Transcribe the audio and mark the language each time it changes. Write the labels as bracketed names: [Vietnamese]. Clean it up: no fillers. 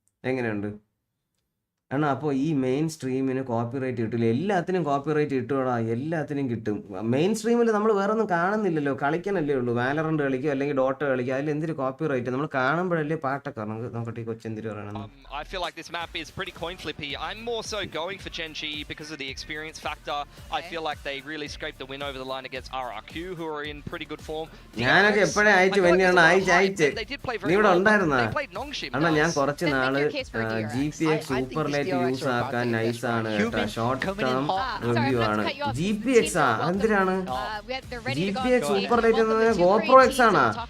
[Malayalam] എങ്ങനെയുണ്ട് അണ്ണാ? അപ്പോൾ ഈ മെയിൻ സ്ട്രീമിന് കോപ്പിറൈറ്റ് കിട്ടില്ല. എല്ലാത്തിനും കോപ്പിറൈറ്റ് കിട്ടുവാടാ, എല്ലാത്തിനും കിട്ടും. മെയിൻ സ്ട്രീമിൽ നമ്മൾ വേറെ ഒന്നും കാണുന്നില്ലല്ലോ, കളിക്കാനല്ലേ ഉള്ളൂ. വാലറന്റ് കളിക്കുക അല്ലെങ്കിൽ ഡോട്ട കളിക്കുക, അതിൽ എന്തൊരു കോപ്പിറൈറ്റ്? നമ്മൾ കാണുമ്പോഴല്ലേ പാട്ടൊക്കെ നോക്കട്ടെ. കൊച്ചെന്തിരി പറയണം. [English] I feel like this map is pretty coin flippy. I'm more so going for Gen.G because of the experience factor. I feel like they really scraped the win over the line against RRQ, who are in pretty good form. [Malayalam] ഞാനൊക്കെ എപ്പോഴേ അയച്ചു വേണ്ടിയാണ് അയച്ച്. നീ ഇവിടെ ഉണ്ടായിരുന്നാ? അണ്ണാ ഞാൻ കുറച്ച് നാള് GPX സൂപ്പർ യൂസ് ആക്കാൻ നൈസാണ് കേട്ടോ. ഷോർട്ട് ടേം റിവ്യൂ ആണ്. GPX എന്തിനാണ് GPX സൂപ്പർ ലൈറ്റ് എന്ന് പറഞ്ഞാൽ GoPro X ആണോ?